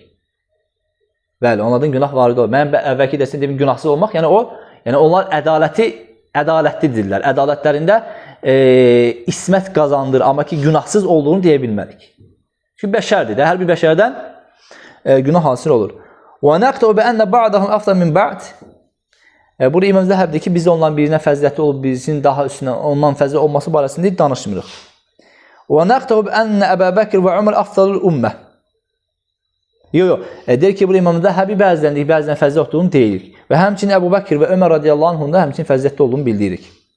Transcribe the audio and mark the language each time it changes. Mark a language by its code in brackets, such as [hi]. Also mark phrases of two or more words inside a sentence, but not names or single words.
[az] Bəli, onlardan günah vardı olur. Mən əvvəlki dəstəndə deyim, günahsız olmaq, yəni onlar ədalətlidirlər. Ədalətlərində ismət qazandır, amma ki, günahsız olduğunu deyə bilmərik. Çünki bəşərdir də, hər bir bəşərdən günah hasil olur. [ar] ونقطع بأن بعضهم أفضل من بعض. [az] Burada İmam Zəhəb deyir ki, biz ondan birinə fəzilətli olub, birisinin daha üstünə ondan fəzilətli olması barəsində danışmırıq. [ar] ونقطع بأن أبا بكر وعمر أفضل الأمة. [az] Yox. Deyir ki, burada İmam Zəhəbi bəzən fəzilətli olduğunu deyirik. Və həmçinin Əbu Bəkr və Ömər [ar] رضي الله عنهما [az] həmçinin fəzilətli olduğunu bildirik.